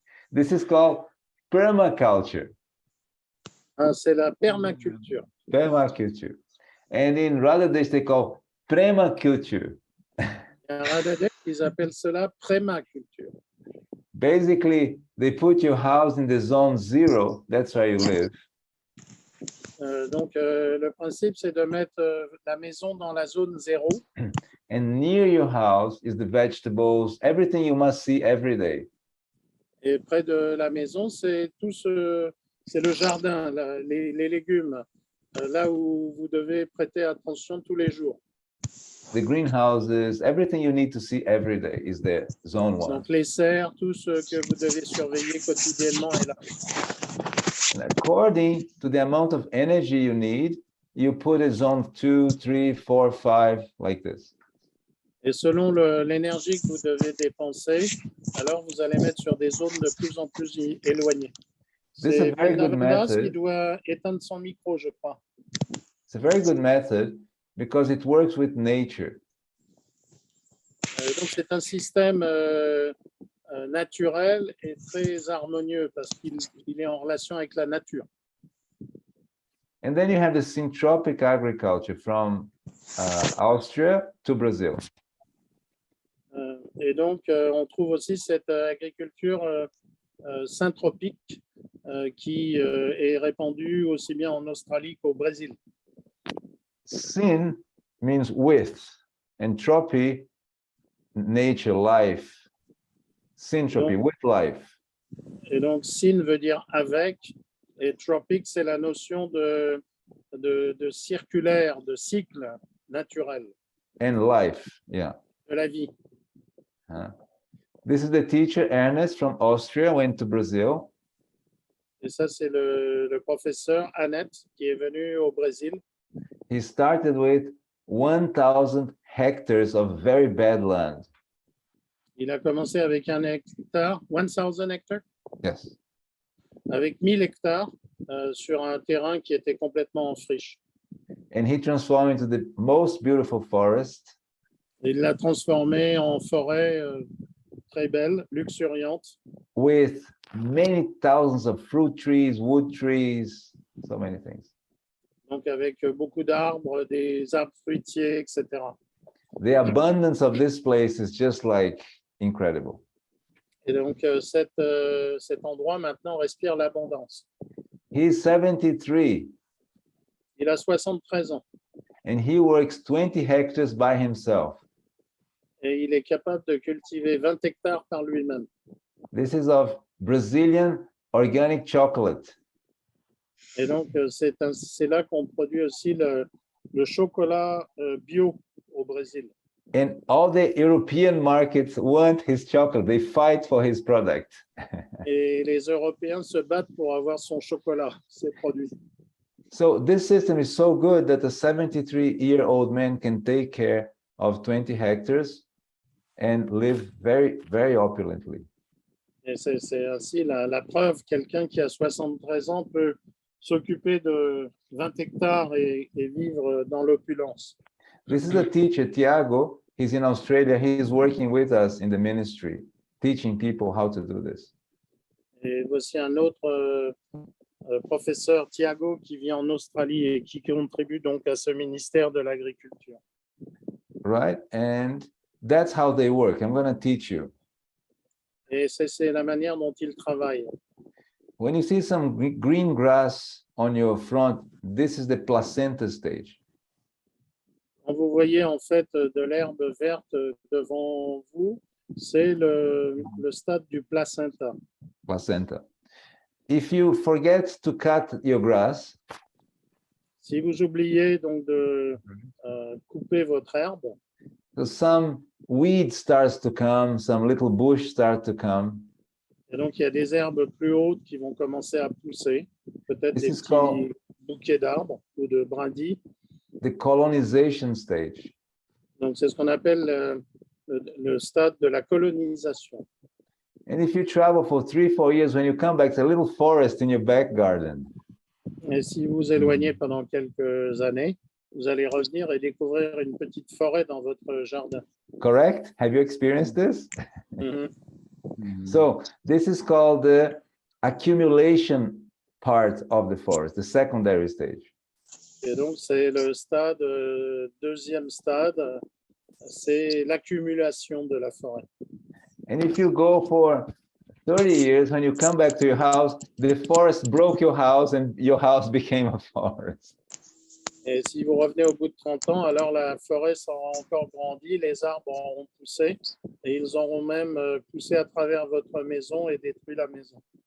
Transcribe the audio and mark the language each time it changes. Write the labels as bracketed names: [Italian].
[English] This is called permaculture. [French] c'est la permaculture. [English] Permaculture. And in Radhadesh, they call premaculture. [French] À Radhadesh, ils appellent cela prémaculture. [English] Basically, they put your house in the zone 0. That's where you live. [French] Donc, le principe, c'est de mettre la maison dans la zone 0. [English] And near your house is the vegetables, everything you must see every day. [French] Et près de la maison, c'est c'est le jardin, les légumes, là où vous devez prêter attention tous les jours. [English] The greenhouses, everything you need to see every day is there, zone 1. [French] Donc, les serres, tout ce que vous devez surveiller quotidiennement est là. [English] And according to the amount of energy you need, you put a zone 2, 3, 4, 5, like this. [French] Et selon l'énergie que vous devez dépenser, alors vous allez mettre sur des zones de plus en plus éloignées. [English] This is a [French] C'est [English] very good [French] Vrindavandas qui [English] method. [French] doit éteindre son micro, je crois. [English] It's a very good method because it works with nature. [French] Donc, c'est un système naturel et très harmonieux parce qu'il est en relation avec la nature. [English] And then you have the syntropic agriculture from Austria to Brazil. [French] Et donc, on trouve aussi cette agriculture syntropique qui est répandue aussi bien en Australie qu'au Brésil. [English] Syn means with, and tropy, nature, life. Syntropy, with life. [French] Et donc, syn veut dire avec, et tropique, c'est la notion de circulaire, de cycle naturel [English] And life, yeah. [French] de la vie. [English] This is the teacher, Ernest, from Austria, went to Brazil. [French] Et ça, c'est le professeur Annette qui est venu au Brésil. [English] He started with 1,000 hectares of very bad land. [French] Il a commencé avec 1 hectare, 1,000 hectares, [English] Yes. [French] avec 1000 hectares sur un terrain qui était complètement en friche. [English] And he transformed into the most beautiful forest. [French] Il l'a transformé en forêt très belle, luxuriante, [English] With many thousands of fruit trees, wood trees, so many things. [French] donc avec beaucoup d'arbres, des arbres fruitiers, etc. [English] The abundance of this place is just like incredible. [French] Et donc cet endroit maintenant respire l'abondance. [English] He's 73 [French] Il a 73 ans [English] and he works 20 hectares by himself. [French] et il est capable de cultiver 20 hectares par lui-même. [English] This is of Brazilian organic chocolate. [French] Et donc, c'est là qu'on produit aussi le chocolat bio au Brésil. [English] And all the European markets want his chocolate. They fight for his product. [French] Et les Européens se battent pour avoir son chocolat, ses produits. [English] So this system is so good that a 73-year-old man can take care of 20 hectares and live very, very opulently. [French] Et c'est ainsi la preuve, quelqu'un qui a 73 ans peut s'occuper de 20 hectares et vivre dans l'opulence. [English] This is a teacher, Tiago. He's in Australia. He's working with us in the ministry, teaching people how to do this. [French] Et voici un autre professeur, Tiago, qui vit en Australie et qui contribue donc à ce ministère de l'Agriculture. [English] Right? And that's how they work. I'm going to teach you. [French] Et c'est la manière dont ils travaillent. [English] When you see some green grass on your front, this is the placenta stage. [French] Quand vous voyez en fait de l'herbe verte devant vous, c'est le stade du placenta. [English] Placenta. If you forget to cut your grass, [French] Si vous oubliez donc de couper votre herbe, [English] so some weed starts to come, some little bush start to come. [French] et donc il y a des herbes plus hautes qui vont commencer à pousser, peut-être [English] This [French] des [English] is [French] petits [English] called- [French] bouquets d'arbres ou de brindilles. [English] The colonization stage. [French] Donc c'est ce qu'on appelle le stade de la colonisation. [English] And if you travel for 3-4 years, when you come back, it's a little forest in your back garden. [French] Et si vous vous éloignez pendant quelques années, vous allez revenir et découvrir une petite forêt dans votre jardin. [English] Correct? Have you experienced this? Mhm. So this is called the accumulation part of the forest, the secondary stage. [French] Et donc c'est le stade, deuxième stade, c'est l'accumulation de la forêt. [English] And if you go for 30 years, when you come back to your house, the forest broke your house and your house became a forest. [French] Et si vous revenez au bout de 30 ans, alors la forêt sera encore grandi, les arbres auront poussé et ils auront même poussé à travers votre maison et détruit la maison.